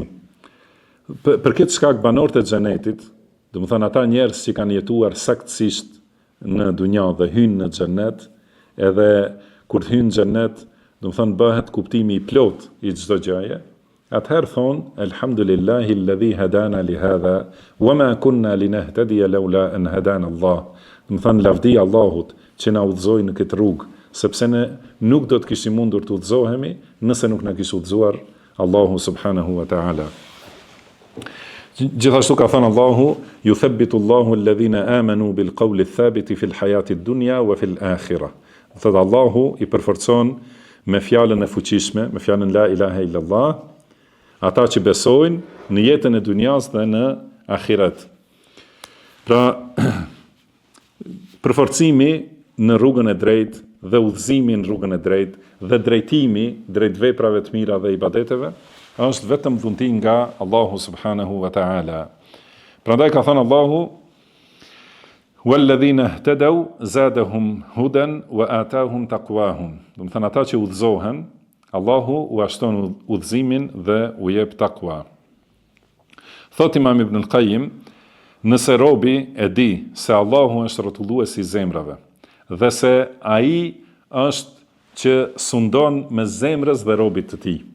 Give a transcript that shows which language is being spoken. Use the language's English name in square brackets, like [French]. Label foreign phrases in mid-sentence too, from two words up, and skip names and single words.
[Albanian] Për këtë shkak banorët e xhenetit, do të thënë ata njerëz që kanë jetuar saktësisht në dunja dhe hynë në xhenet, edhe kur të hynë në xhenet, do të thënë bëhet kuptimi i plot i çdo gjëje, atëherë thonë: [Arabic] الحمد لله الذي هدانا لهذا وما كنا لنهتدي لولا أن هدانا الله. [Albanian] Do të thënë lavdi Allahut që na udhëzoi në këtë rrugë, sepse ne nuk do të kishim mundur të udhëzohemi nëse nuk na kishte udhëzuar Allahu [Arabic] سبحانه وتعالى. [Albanian] Gjithashtu ka thënë Allahu, [Arabic] يثبت الله الذين آمنوا بالقول الثابت في الحياة الدنيا وفي الآخرة. [Albanian] Thot Allahu i përforcon me fjalën e fuqishme, me fjalën [Arabic] لا إله إلا الله, [Albanian] ata që besojnë në jetën e dunjas dhe në ahiret. Pra, përforcimi në rrugën e drejtë dhe udhëzimi në rrugën e drejtë dhe drejtimi drejt veprave të mira dhe ibadeteve është vetëm dhunti nga Allahu [Arabic] سبحانه وتعالى. [Albanian] Prandaj ka thënë Allahu, [Arabic] والذين اهتدوا زادهم هدى وآتاهم تقواهم. [Albanian] Do të thënë ata që udhëzohen, Allahu u ashton udhëzimin dhe u jep takwa. Thot Imam Ibn al-Qayyim, nëse robi e di se Allahu është rrotulluesi i zemrave dhe se ai është që sundon mes zemrës dhe robit të tij.